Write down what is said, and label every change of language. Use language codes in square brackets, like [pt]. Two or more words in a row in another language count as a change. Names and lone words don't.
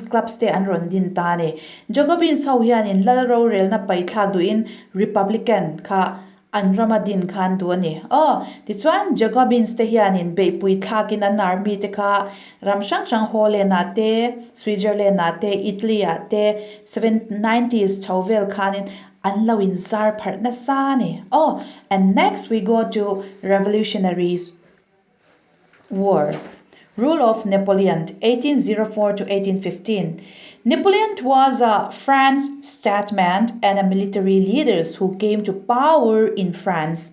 [lus] clubs te an ron din ta ni Jacobins ho hian in lalro rel na pai thla du in Republican kha an ramadin khan du ani ti chuan Jacobins te hian in beipui thlakin an army te kha ramsang Holland ate Switzerland ate Italy ate 790s chauvel khanin an lawin zar phar na sa ni [en] and next we go to Revolutionaries War. Rule of Napoleon 1804 to 1815. Napoleon was a French statesman and a military leader who came to power in France.